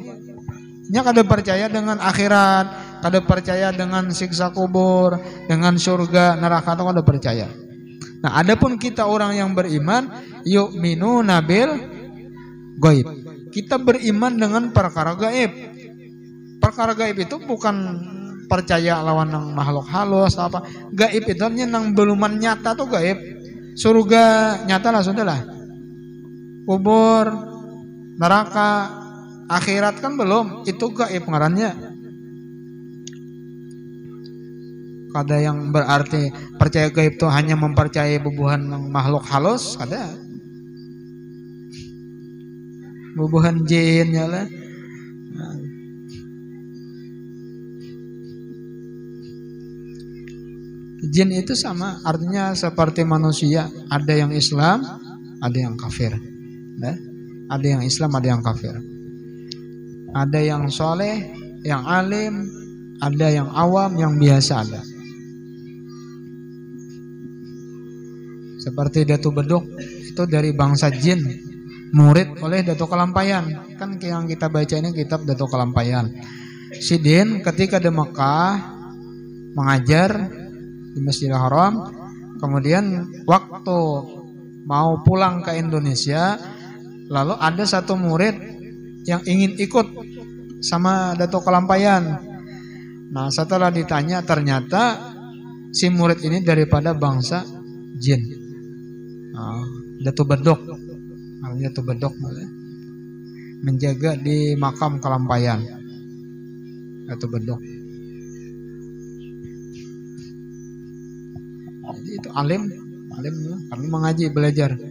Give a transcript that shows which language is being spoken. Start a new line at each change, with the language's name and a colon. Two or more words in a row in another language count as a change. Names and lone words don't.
Banjar: Nya kada percaya dengan akhirat, kada percaya dengan siksa kubur, dengan surga, neraka, itu kada percaya.
Indonesian: Nah, adapun kita orang yang beriman,
Arabic: يؤمنون بالغيب.
Indonesian: Kita beriman dengan perkara gaib.
Banjar: Perkara gaib itu bukan percaya lawan nang makhluk halus apa. Gaib itu artinya nang beluman nyata tuh gaib. Surga nyata lah sudahlah. Kubur, neraka, akhirat kan belum, itu gaib ngarannya. Kada yang berarti percaya gaib itu hanya mempercayai bubuhan makhluk halus, ada bubuhan jin ya lah.
Indonesian: Jin itu sama, artinya seperti manusia, ada yang Islam, ada yang kafir. Ada yang Islam, ada yang kafir. Ada yang soleh, yang alim, ada yang awam, yang biasa ada. Seperti Datu Beduk itu dari bangsa jin, murid oleh Datu Kalampayan. Kan yang kita baca ini kitab Datu Kalampayan. Si Din ketika di Mekah mengajar di Masjidil Haram, kemudian waktu mau pulang ke Indonesia, lalu ada satu murid yang ingin ikut sama Datu Kalampayan. Nah, setelah ditanya ternyata si murid ini daripada bangsa jin. Datu Bedok, Datu Bedok menjaga di makam Kalampayan. Datu Bedok. Jadi itu alim karena mengaji belajar.